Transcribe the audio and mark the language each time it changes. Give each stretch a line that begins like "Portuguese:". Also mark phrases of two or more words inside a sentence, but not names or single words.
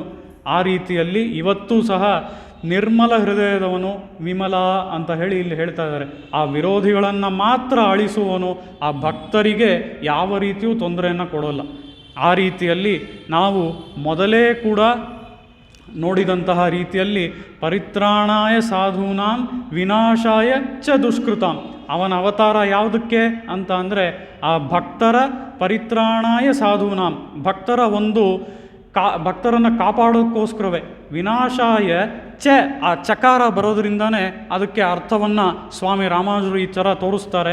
Kannada: ಆ ರೀತಿಯಲ್ಲಿ ಇವತ್ತೂ ಸಹ ನಿರ್ಮಲ ಹೃದಯದವನು ವಿಮಲ ಅಂತ ಹೇಳಿ ಇಲ್ಲಿ ಹೇಳ್ತಾ ಇದ್ದಾರೆ. ಆ ವಿರೋಧಿಗಳನ್ನು ಮಾತ್ರ ಅಳಿಸುವವನು, ಆ ಭಕ್ತರಿಗೆ ಯಾವ ರೀತಿಯೂ ತೊಂದರೆಯನ್ನು ಕೊಡೋಲ್ಲ. ಆ ರೀತಿಯಲ್ಲಿ ನಾವು ಮೊದಲೇ ಕೂಡ ನೋಡಿದಂತಹ ರೀತಿಯಲ್ಲಿ
Sanskrit: ಪರಿತ್ರಾಣಾಯ ಸಾಧೂನಾಂ ವಿನಾಶಾಯ ಚ ದುಷ್ಕೃತಾಂ,
Kannada: ಅವನ ಅವತಾರ ಯಾವುದಕ್ಕೆ ಅಂತ ಅಂದರೆ ಆ ಭಕ್ತರ
Sanskrit: ಪರಿತ್ರಾಣಾಯ ಸಾಧೂನಾಂ,
Kannada: ಭಕ್ತರ ಒಂದು ಭಕ್ತರನ್ನು ಕಾಪಾಡೋಕ್ಕೋಸ್ಕರವೇ.
Sanskrit: ವಿನಾಶಾಯ ಚ,
Kannada: ಆ ಚಕಾರ ಬರೋದ್ರಿಂದನೇ ಅದಕ್ಕೆ ಅರ್ಥವನ್ನು ಸ್ವಾಮಿ ರಾಮಾನುಜರು ಈ ಥರ ತೋರಿಸ್ತಾರೆ.